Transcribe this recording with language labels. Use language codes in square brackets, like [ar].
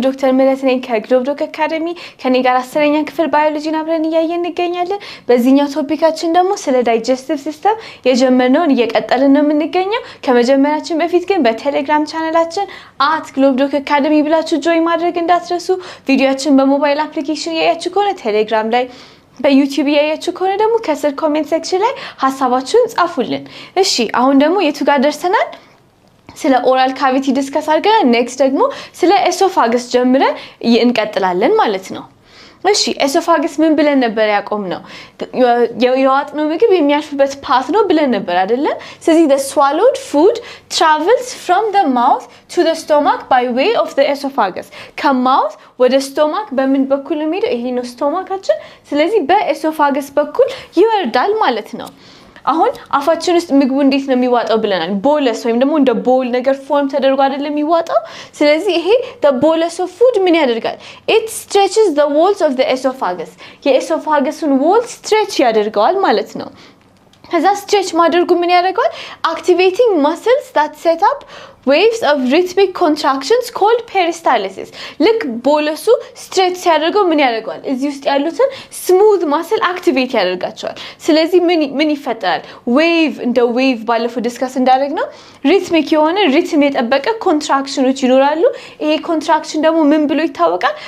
[am] ዶክተር ምህረት ነኝ ከግሎብዶክ አካዳሚ ከኔ ጋር 10ኛ ክፍል ባዮሎጂን አብረን እያየን እንገኛለን። በዚህኛው ቶፒካችን ደግሞ ስለ ዳይጀስቲቭ ሲስተም የጀመርነውን እየቀጠልን ነው የምንገኘው። ከመጀመራችን በፊት ግን በቴሌግራም ቻናላችን @ግሎብዶክ አካዳሚ ብላችሁ ጆይን ማድረግ እንዳትረሱ። ቪዲዮአችን በሞባይል አፕሊኬሽን ያያችሁ ከሆነ ቴሌግራም ላይ በዩቲዩብ ያያችሁ ከሆነ ደግሞ ከስር ኮሜንት ሴክሽን ላይ ሐሳባችሁን ጻፉልን። እሺ አሁን ደግሞ የቱ ጋር ደርሰናል? ስለ ኦራል ካቪቲ ዲስከስ አድርገን ኔክስት ደግሞ ስለ ኤሶፋገስ ጀምረን እንቀጥላለን ማለት ነው። እሺ ኤሶፋገስ ምን ብለን ነበር ያቆምነው? የዋጥነው ምግብ የሚያልፍበት ፓት ነው ብለን ነበር አይደለ? [en] ስለዚህ the swallowed food travels from the mouth to the stomach by way of the esophagus. [am] ከማውት ወደ ስቶማክ በምን በኩል ነው የሚሄደው? ይሄ ነው ስቶማካችን። ስለዚህ በኤሶፋገስ በኩል ይወርዳል ማለት ነው። አሁን አፋችን ውስጥ ምግቡ እንዴት ነው የሚዋጣው ብለናል? ቦለስ ወይም ደግሞ እንደ ቦል ነገር ፎርም ተደርጎ አይደለም የሚዋጣው። ስለዚህ ይሄ the bolus of food ምን ያደርጋል? [en] It stretches the walls of the esophagus. [am] የኤሶፋገሱን wall stretch ያደርገዋል ማለት ነው። ከዛ stretch ማድረጉ ምን ያደርጋል? [en] Activating muscles that set up waves of rhythmic contractions called peristalsis. [am] ልክ ቦለሱ stretch ሲያደርገው ምን ያደርጋል? እዚህ ውስጥ ያሉትን smooth muscle activate ያደርጋቸዋል። ስለዚህ ምን ይፈጠራል? wave እንደ wave ባለፈው ዲስከስ እንዳደረግነው rhythmic የሆነ ሪትም የጠበቀ ኮንትራክሽኖች ይኖራሉ። ይሄ ኮንትራክሽን ደግሞ ምን ብሎ ይታወቃል?